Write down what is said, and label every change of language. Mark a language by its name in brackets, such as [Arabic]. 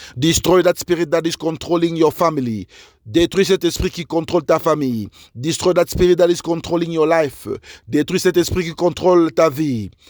[English] Destroy that spirit that is controlling your family. [French] Détruis cet esprit qui contrôle ta famille. [English] Destroy that spirit that is controlling your life. [French] Détruis cet esprit qui contrôle ta vie.